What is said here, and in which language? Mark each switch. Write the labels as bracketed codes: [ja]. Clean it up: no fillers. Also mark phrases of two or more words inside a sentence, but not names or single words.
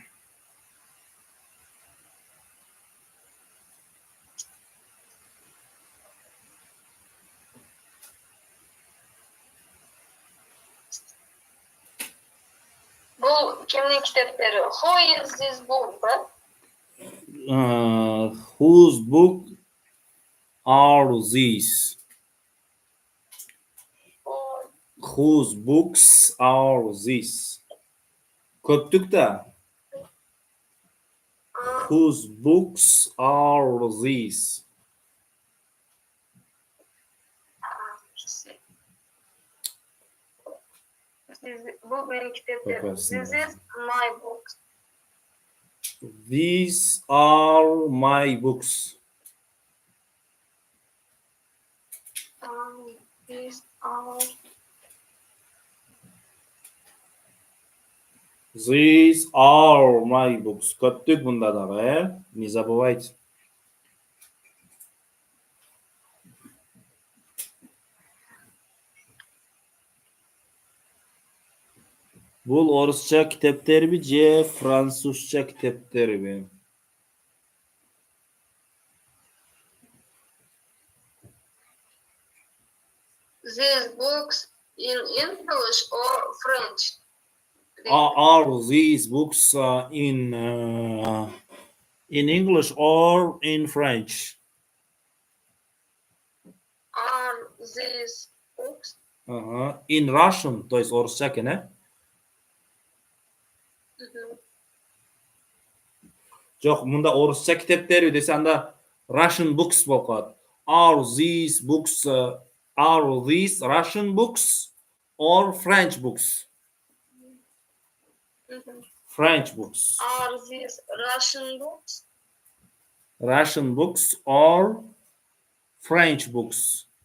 [kk] Бұл кімнің кітаптары? [en] Who is this book? Whose book are these? Whose books are these? [ky] Көптүк да. [en] Whose books are these? [kk] Бұл менің кітаптарым. [en] This is my book. These are my books. These are. These are my books. [ky] Көптүк мында дагы, [ru] не забывайте. [ky] Бул орусча китептерби же французча китептерби? [en] These books in English or French? Are these books in English or in French? Are these books? In Russian, [ru] то есть [ky] орусча экен, э? Жок, мында орусча китептерби десе анда [en] Russian books [ky] болуп калат. [en] Are these Russian books or French books? French books. Are these Russian books? Russian books or French books?